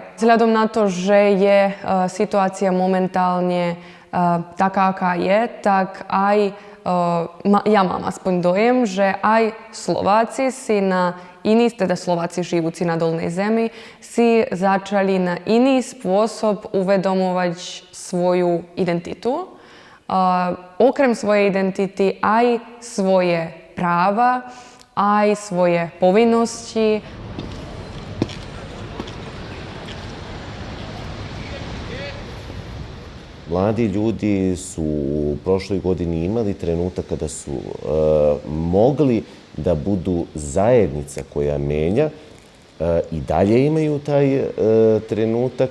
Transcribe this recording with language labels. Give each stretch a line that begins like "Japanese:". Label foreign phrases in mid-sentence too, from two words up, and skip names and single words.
Slovak: Vzhľadom na to, že je situácia momentálne taká, aká je, tak aj ja mám aspoň dojem, že aj Slováci si na iný, teda Slováci žijúci na Dolnej zemi, si začali na iný spôsob uvedomovať svoju identitu. Okrem svojej identity aj svoje práva, aj svoje povinnosti.
Serbian: Mladi ljudi su u prošloj godini imali trenutak kada su mogli da budu zajednica koja menja i dalje imaju taj trenutak.